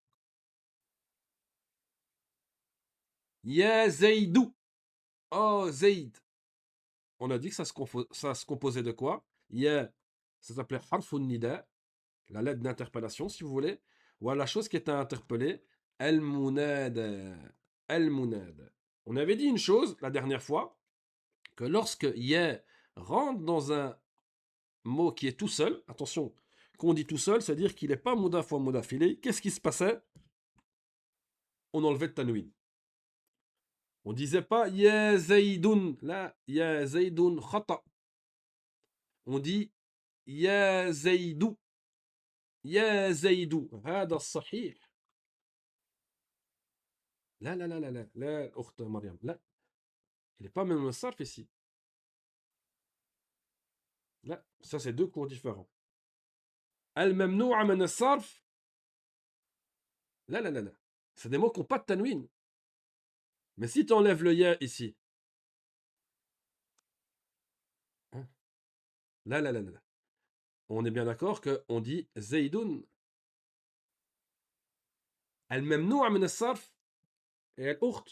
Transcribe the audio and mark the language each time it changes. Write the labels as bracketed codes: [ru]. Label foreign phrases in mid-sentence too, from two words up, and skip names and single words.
[ar] يا زيدُ. [fr] Oh, Zayd. On a dit que ça se composait de quoi? Ya, ça s'appelait [ar] حرفُ نداء, [fr] la lettre d'interpellation, si vous voulez. Ou la chose qui était interpellée, al-munada. Al-munada. On avait dit une chose la dernière fois, que lorsque ya rentre dans un mot qui est tout seul, attention, qu'on dit tout seul, c'est-à-dire qu'il n'est pas moudaf ou moudafilé, qu'est-ce qui se passait? On enlevait le tanwin. On disait pas [ar] يا زيدٌ, [fr] là, [ar] يا زيدٌ خطأ. [fr] On dit [ar] يا زيدُ، يا زيدُ. هذا الصحيح. لا لا لا لا لا لا أخت مريم لا. [fr] Il n'est pas même un sarf ici. Là, ça c'est deux cours différents. [ar] الممنوع من الصرف. لا لا لا لا. [fr] C'est des mots qui n'ont pas de tanwin. Mais si tu enlèves le ya ici. Hein, là, là, là, là. On est bien d'accord qu'on dit Zaydun. [ar] الممنوع من الصرف et al-ukht.